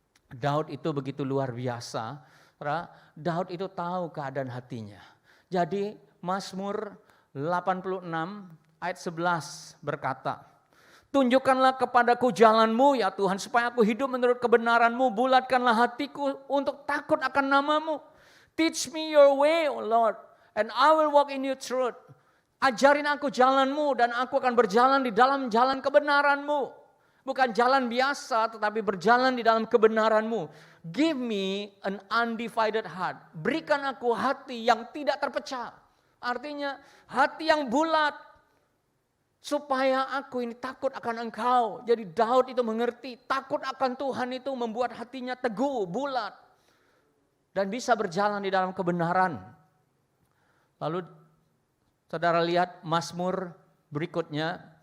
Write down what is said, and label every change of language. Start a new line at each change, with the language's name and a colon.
Indonesian: Daud itu begitu luar biasa. Daud itu tahu keadaan hatinya. Jadi Mazmur 86 ayat 11 berkata, tunjukkanlah kepadaku jalan-Mu ya Tuhan, supaya aku hidup menurut kebenaran-Mu. Bulatkanlah hatiku untuk takut akan nama-Mu.
English: Teach me your way, O Lord, and I will walk in your truth.
Indonesian: Ajarin aku jalan-Mu dan aku akan berjalan di dalam jalan kebenaran-Mu. Bukan jalan biasa tetapi berjalan di dalam kebenaran-Mu.
English: Give me an undivided heart.
Indonesian: Berikan aku hati yang tidak terpecah. Artinya hati yang bulat. Supaya aku ini takut akan Engkau. Jadi Daud itu mengerti takut akan Tuhan itu membuat hatinya teguh, bulat. Dan bisa berjalan di dalam kebenaran. Lalu saudara lihat Mazmur berikutnya.